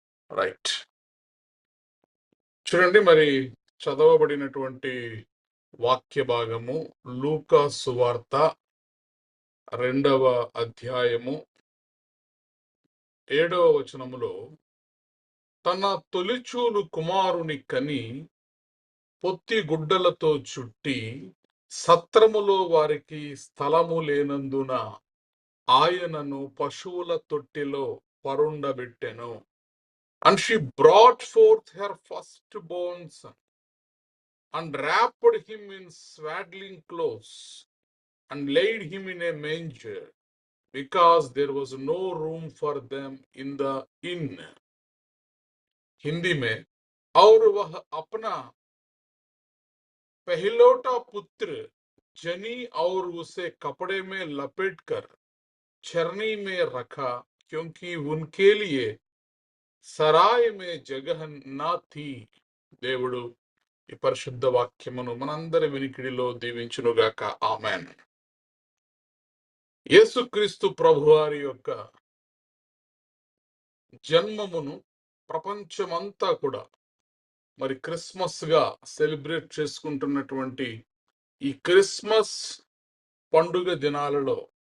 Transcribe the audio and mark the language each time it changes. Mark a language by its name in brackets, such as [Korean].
[Telugu] Right, చూడండి, మరి చదవబడినటువంటి వాక్య భాగము లూకా సువార్త 2వ అధ్యాయము 7వ వచనములో, తన తొలిచూలు కుమారుని కని పొత్తి గుడ్డలతో చుట్టి సత్రములో వారికి స్థలము లేనందున ఆయనను పశువుల తొట్టిలో పరుండబెట్టెను. [English] And she brought forth her firstborn son, and wrapped him in swaddling clothes, and laid him in a manger, because there was no room for them in the inn. [Hindi] Hindi में, और वह अपना पहलौटा पुत्र जनी और उसे कपड़े में लपेटकर चरनी में रखा, क्योंकि उनके लिए సరాయి మే జగహ నా థీ. [Telugu] దేవుడు ఈ పరిశుద్ధ వాక్యమును మనందరి వినికిడిలో దీవించునుగాక. ఆమెన్. యేసుక్రీస్తు ప్రభువారి యొక్క జన్మమును ప్రపంచమంతా కూడా మరి క్రిస్మస్ గా సెలబ్రేట్ చేసుకుంటున్నటువంటి ఈ క్రిస్మస్ పండుగ దినాలలో